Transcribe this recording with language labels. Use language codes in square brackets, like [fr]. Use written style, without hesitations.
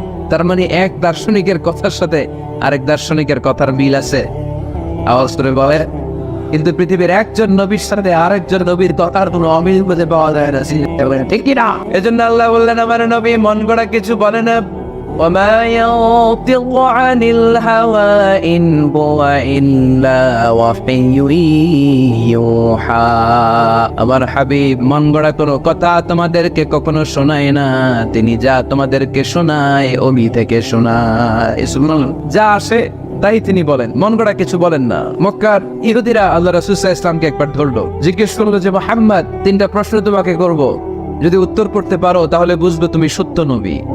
[bn] তার মানে এক দার্শনিকের কথার সাথে আরেক দার্শনিকের কথার মিল আছে, আওয়াজ করে বলে। কিন্তু পৃথিবীর একজন নবীর সাথে আরেকজন নবীর কথার কোনো অমিল খুঁজে পাওয়া যায় না, ঠিক কিনা? এজন্য আল্লাহ বললেন, আমার নবী মন গড়া কিছু বলে না। [ar] وما ينطق عن الهوى إن هو إلا وحي يوحى। [bn] আমার হাবিব মন গড়া কোনো কথা তোমাদেরকে কখনো শোনায় না, তিনি যা তোমাদেরকে শোনায় ওহি থেকে শোনায়। যা আসে তাই তিনি বলেন, মন গড়া কিছু বলেন না। মক্কার ইহুদিরা আল্লাহ রাসূল সাল্লাল্লাহু আলাইহি ওয়াসাল্লামকে একবার ধরলো, জিজ্ঞেস করলো যে মুহাম্মদ, 3টা প্রশ্ন তোমাকে করব, যদি উত্তর করতে পারো তাহলে বুঝবে তুমি সত্য নবী।